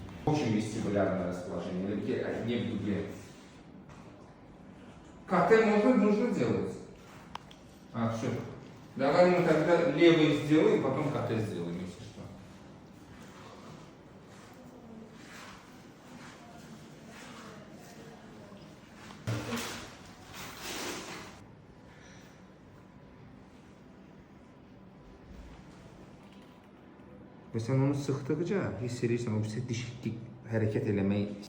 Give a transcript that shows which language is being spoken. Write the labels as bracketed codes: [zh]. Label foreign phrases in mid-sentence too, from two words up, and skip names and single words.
[ru] Очень вестибулярное расположение, не в дуге. КТ нужно делать. Все. Давай мы тогда левый сделаем, потом КТ сделаем, если что. [az] Və sən onu sıxdıqca hiss edirsən, o diş hərəkət eləmək.